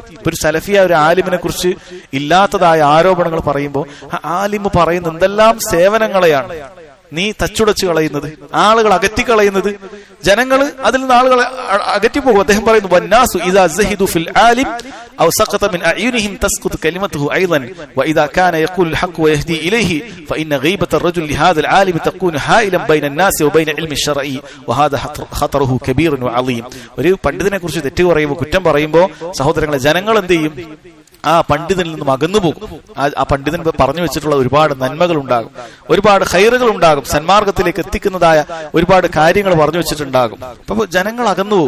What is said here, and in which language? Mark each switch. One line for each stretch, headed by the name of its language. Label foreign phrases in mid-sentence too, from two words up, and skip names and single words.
Malayalam: ഇപ്പൊ ഒരു സലഫിയ ഒരു ആലിമിനെ കുറിച്ച് ഇല്ലാത്തതായ ആരോപണങ്ങൾ പറയുമ്പോൾ ആ ആലിമ് പറയുന്ന എന്തെല്ലാം സേവനങ്ങളെയാണ് നീ തച്ചുടച്ച് കളയുന്നത്, ആളുകൾ അകറ്റിക്കളയുന്നത്, ജനങ്ങൾ അതിൽ നിന്ന് ആളുകളെ അകറ്റിപ്പോകും. അദ്ദേഹം പറയുന്നു,
Arabic: والناس إذا زهدوا في العالم أو سقط من أعينهم تسقط كلمته أيضا وإذا كان يقول الحق ويهدي إليه فإن غيبة الرجل لهذا العالم تكون حائلا بين الناس وبين العلم الشرعي وهذا خطره كبير وعظيم.
Malayalam: ഒരു പണ്ഡിതനെ കുറിച്ച് തെറ്റ് പറയുമ്പോൾ, കുറ്റം പറയുമ്പോൾ സഹോദരങ്ങളെ, ജനങ്ങൾ എന്ത് ചെയ്യും? ആ പണ്ഡിതനിൽ നിന്നും അകന്നു പോകും. ആ പണ്ഡിതൻ പറഞ്ഞു വെച്ചിട്ടുള്ള ഒരുപാട് നന്മകൾ ഉണ്ടാകും, ഒരുപാട് ഖൈറുകൾ ഉണ്ടാകും, സന്മാർഗത്തിലേക്ക് എത്തിക്കുന്നതായ ഒരുപാട് കാര്യങ്ങൾ പറഞ്ഞു വെച്ചിട്ടുണ്ടാകും. അപ്പൊ ജനങ്ങൾ അകന്നു പോകും.